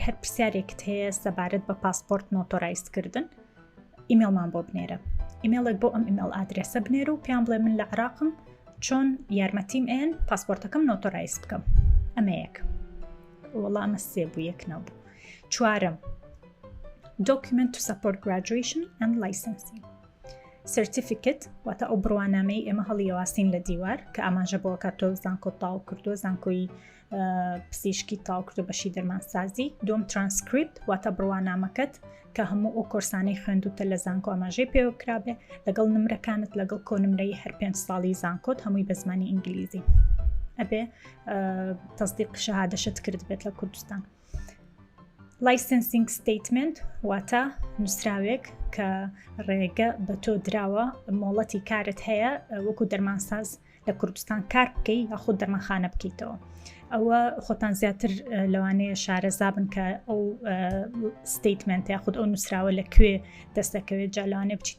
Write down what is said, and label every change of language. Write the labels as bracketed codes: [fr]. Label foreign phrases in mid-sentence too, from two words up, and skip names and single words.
[ckb] هەر پرسیارێکت هەیە سەبارەت بە پاسپۆرت نۆتۆرایزکردن ئیمێلمان بۆ بنێرە ئیمێڵێک بۆ ئەم ئیمێل ئادرێسە بنێرە و پێیان بڵێ من لە عراقم چۆن یارمەتیم ئێن پاسپۆرتەکەم نۆتۆرایز بکەم ئەمە یەک وەڵا ئەمە سێ بوو یەک نەبوو چوارم [en] document to support graduation and licensing certificate [ckb] واتە ئەو بڕوانامەی ئێمە هەڵیەواسین لە دیوار کە ئاماژە بۆ کە تۆ زانکۆ تاو کردووە زانکۆی پزیشکی تاو کردو بەشی دەرمانسازی دوم ترانسکریپت واتە بڕوانامەکەت کە هەموو ئەو کۆرسانەی خوێندوتە لە زانکۆ ئاماژەی پێوە کرابێ لەگەڵ نمرەکانت لەگەڵ کۆنمرەی هەر 5 ساڵی زانکۆت هەمووی بە زمانی ئینگلیزی ئەبێ تەصدیق شەهادەشت کرد بێت لە کوردستان [en] licensing statement [ckb] واتە نووسراوێک کە ڕێگە بە تۆ دراوە مۆڵەتی کارت هەیە وەکو دەرمانساز لە کوردستان کار بکەی یاخود دەرمانخانە بکەیتەوە ئەوە خۆتان زیاتر لەوانەیە شارەزابن کە ئەو ستیتمنت یاخود ئەو نووسراوە لەکوێ دەستەکەوێت جالانێ بچیتە